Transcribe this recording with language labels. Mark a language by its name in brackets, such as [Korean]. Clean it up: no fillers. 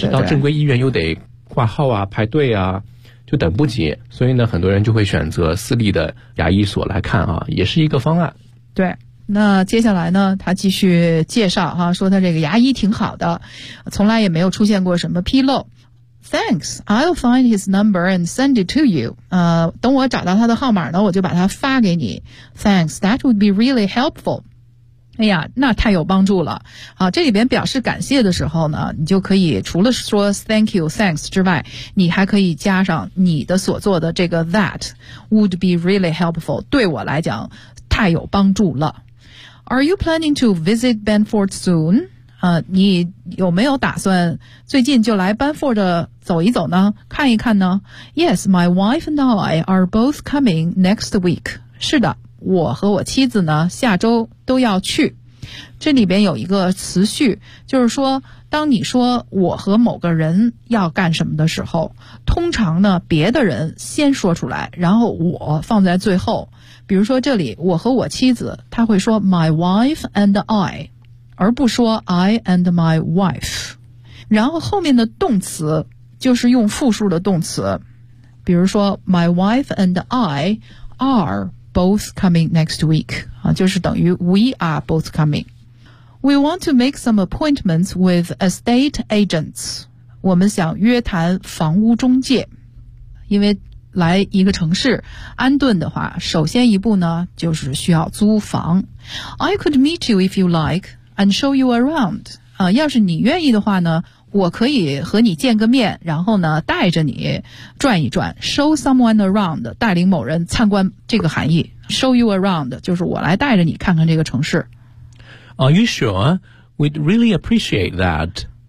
[Chinese] 但是到正规医院又得挂号啊，排队啊，就等不及，所以呢很多人就会选择私立的牙医所来看啊，也是一个方案。对，那接下来呢他继续介绍哈，说他这个牙医挺好的，从来也没有出现过什么纰漏。 [English] Thanks, I'll find his number and send it to you. [Chinese] 等我找到他的号码呢，我就把他发给你。 [English] Thanks, that would be really helpful. [Chinese] 哎呀，那太有帮助了。这里边表示感谢的时候呢，你就可以除了说 thank you, thanks 之外，你还可以加上你的所做的这个 [English] that would be really helpful， [Chinese] 对我来讲太有帮助了。 [English] Are you planning to visit Benford soon? [Chinese] 你有没有打算最近就来班佛的走一走呢，看一看呢？ [English] Yes, my wife and I are both coming next week. [Chinese] 是的，我和我妻子呢下周都要去。这里边有一个词序，就是说当你说我和某个人要干什么的时候，通常呢别的人先说出来，然后我放在最后。比如说这里我和我妻子，他会说 [English] my wife and I， [Chinese] 而不说 [English] I and my wife。 [Chinese] 然后后面的动词就是用复数的动词，比如说 [English] my wife and I are both coming next week、 [Chinese] 啊、就是等于 [English] we are both coming。 We want to make some appointments with estate agents， [Chinese] 我们想约谈房屋中介。因为来一个城市安顿的话，首先一步呢就是需要租房。 [English] I could meet you if you likeAnd show you around. [Chinese] 要是你愿意的话呢，我可以和你见个面，然后呢带着你转一转。 [English] Show someone around， [Chinese] 带领某人参观，这个含义。 [English] Show you around [Chinese] 就是我来带着你看看这个城市。 [English] Are you sure? We'd really appreciate that.